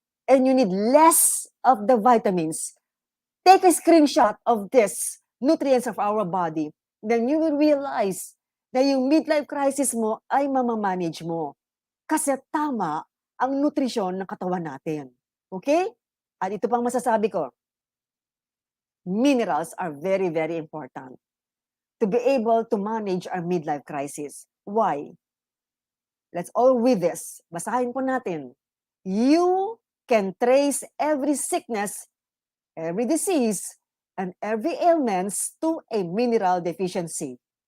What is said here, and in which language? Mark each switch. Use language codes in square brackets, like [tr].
[en] And you need less of the vitamins. Take a screenshot of this nutrients of our body. Then you will realize [tl] na yung midlife crisis mo ay mamamanage mo. Kasi tama ang nutrisyon ng katawan natin. Okay? At ito pang masasabi ko. [en] Minerals are very, very important to be able to manage our midlife crisis. Why? Let's all read this. [tl] Basahin po natin. [en] You can trace every sickness, every disease, and every ailments to a mineral deficiency.